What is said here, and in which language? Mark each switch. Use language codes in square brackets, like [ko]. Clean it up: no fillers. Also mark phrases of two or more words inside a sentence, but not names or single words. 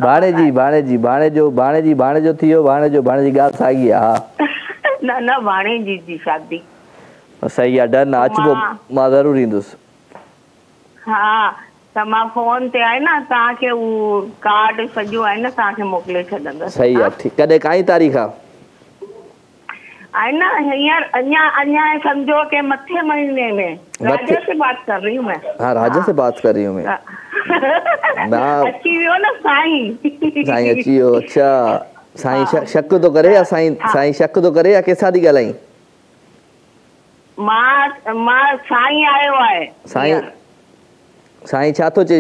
[sd] भाणेजो थी वियो, भाणेजी ॻाल्हि साॻी आहे। न भाणेजी जी शादी सही आहे, डन आहे, अचिबो, मां ज़रूरु ईंदुसि। हा त मां फोन ते आहे न तव्हांखे उहो कार्ड सॼो आहे न तव्हांखे मोकिले छॾंदसि। सही आहे, ठीकु। कॾहिं काई तारीख़ आहे? है ना हींअर अञा समझो के मथे महीने में। [ur] راجا سے بات کر رہی ہوں میں. ہاں راجا سے بات کر رہی ہوں میں. [sd] अची वियो न साईं। साईं अची वियो। अच्छा साईं शक तो करे या साईं शक तो करे या कंहिंसां थी ॻाल्हाई? मां साईं आयो आहे। साईं छा थो चए?